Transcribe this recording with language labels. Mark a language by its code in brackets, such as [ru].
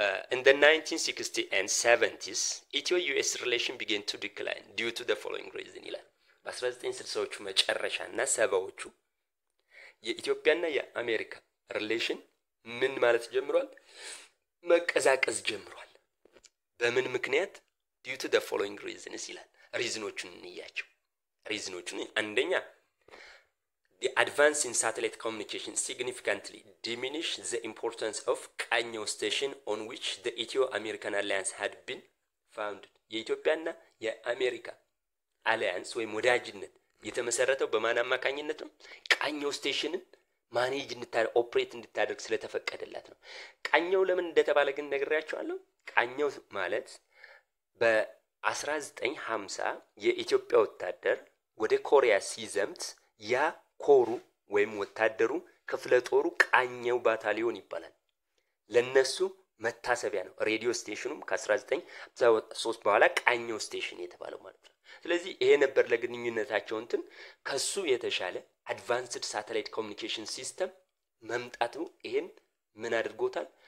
[en] in the 1960s and 70s Ethiopia-US relation began to decline due to the following reason [am] ይላል። በ1960ዎቹ መጨረሻና 70ዎቹ የኢትዮጵያና የአሜሪካ ሪሌሽን ምን ማለት ጀምሯል? መቀዛቀዝ ጀምሯል። በምን ምክንያት? [en] due to the following reasons [am] ይላል። ሪዝኖቹን እንያቸው። አንደኛ [en] the advance in satellite communication significantly diminished the importance of ቃኘው station on which the Ethio-American alliance had been founded [am] የኢትዮጵያና የአሜሪካ አሊያንስ ወይም ወዳጅነት የተመሰረተው በማን አማካኝነት ነው? ቃኘው ስቴሽንን ማኔጅ ኦፕሬት እንድታደርግ ስለተፈቀደላት ነው። ቃኘው ለምን እንደተባለ ግን ነግሬያቸዋለሁ። ቃኘው ማለት በ1950 የኢትዮጵያ ወታደር ወደ ኮሪያ ሲዘምት ያ ኮሩ ወይም ወታደሩ ክፍለ ጦሩ ቃኘው ባታሊዮን ይባላል። ለነሱ መታሰቢያ ነው። ሬዲዮ ስቴሽኑም ከ1973 በኋላ ቃኘው ስቴሽን የተባለው ማለት ነው። ስለዚህ ይሄ ነበር ለግንኙነታቸው እንትን ከሱ የተሻለ አድቫንስድ ሳተላይት ኮሙኒኬሽን ሲስተም መምጣቱ ይሄን ምን አድርጎታል?